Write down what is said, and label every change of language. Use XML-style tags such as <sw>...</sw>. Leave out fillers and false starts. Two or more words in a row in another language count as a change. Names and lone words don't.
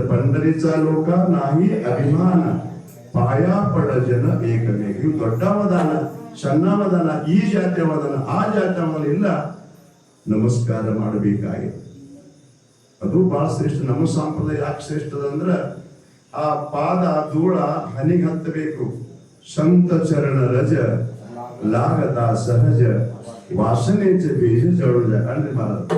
<mr>पंढरीच लोक नाही अभिमान पाय पड जन एकमेक.</mr> <kn>ಇವು ದೊಡ್ಡವದಾನ, ಸಣ್ಣವದಾನ, ಈ ಜಾತಿಯವದಾನ, ಆ ಜಾತಿಯವದಾನ ಇಲ್ಲ. ನಮಸ್ಕಾರ ಮಾಡಬೇಕಾಗಿದೆ. ಅದು ಬಹಳ ಶ್ರೇಷ್ಠ. ನಮ್ಮ ಸಂಪ್ರದಾಯ ಯಾಕೆ ಶ್ರೇಷ್ಠದ ಅಂದ್ರ ಆ ಪಾದ ಧೂಳ ಹನಿಗೆ ಹತ್ತಬೇಕು.</kn> <mr>संत चरण रज लागता सहज वासनेचे बीज जळू द्या. आणि मला</mr>